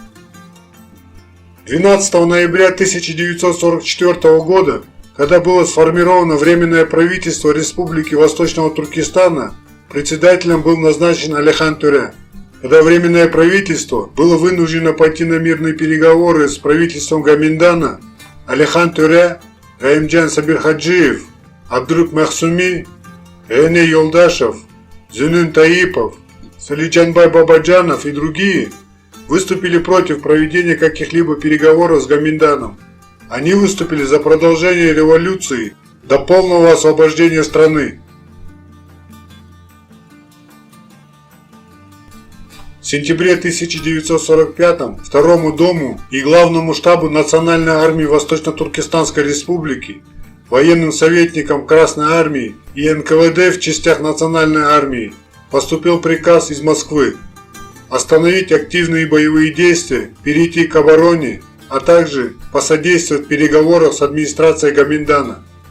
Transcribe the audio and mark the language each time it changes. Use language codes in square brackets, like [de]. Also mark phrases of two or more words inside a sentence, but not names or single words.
[ru] 12 ноября 1944 года, когда было сформировано Временное правительство Республики Восточного Туркестана, председателем был назначен Алихан Төре. Когда Временное правительство было вынуждено пойти на мирные переговоры с правительством Гаминдана, Алихан Төре, Раимджан Сабирхаджиев, Абдрук Махсуми, Эне Йолдашев, Зюнюн Таипов, Салиджанбай Бабаджанов и другие выступили против проведения каких-либо переговоров с Гаминданом. Они выступили за продолжение революции до полного освобождения страны. В сентябре 1945 Второму Дому и Главному штабу Национальной армии Восточно-Туркестанской Республики, военным советникам Красной армии и НКВД в частях Национальной армии поступил приказ из Москвы остановить активные боевые действия, перейти к обороне, а также посодействовать в переговорах с администрацией Гаминдана.